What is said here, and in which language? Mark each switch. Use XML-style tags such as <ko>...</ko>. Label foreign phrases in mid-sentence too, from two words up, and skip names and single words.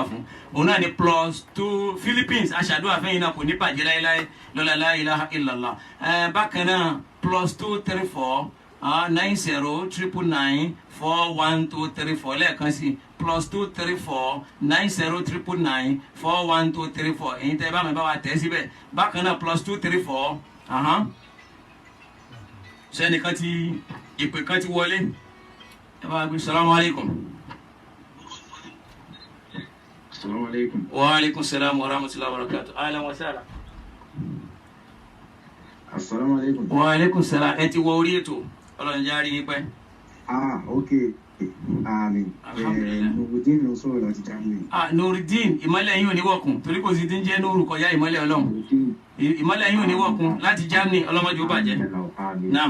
<yo>fún òun náà ni +2 Philippines aṣàdúrà fẹ́yìn náà kò ní bàjẹ́ láéláé lọ́la</yo> <ar>لا إله إلا الله</ar> <yo>bákan náà +234 90 999 41234 lẹ́ẹ̀kan sí +234 90 999 41234 èyí tẹ́ bá mi bá wa tẹ̀ síbẹ̀ bákan náà +234 sẹ́nìkan ti ìpè kan ti wọlé ẹ bá gbé</yo> <ar>سلام عليكم. السلام عليكم. وعليكم السلام ورحمة الله وبركاته. أهلا وسهلا. السلام عليكم. وعليكم السلام.</ar> <yo>Ẹ ti wọ orí ètò Ọlọ́run jẹ́ àrí yín pẹ́. Okay. Àmín. Nurudeen ló sọ̀rọ̀ láti Germany. Nurudeen ìmọ́lẹ̀ yín ò ní wọ̀kùn torí kò sí ti ń jẹ́ Nuru kọjá ìmọ́lẹ̀ Ọlọ́run. Ìmọ́lẹ̀ yín ò ní wọ̀kùn láti Germany ọlọ́mọdé ó bàjẹ́. Naam.</yo>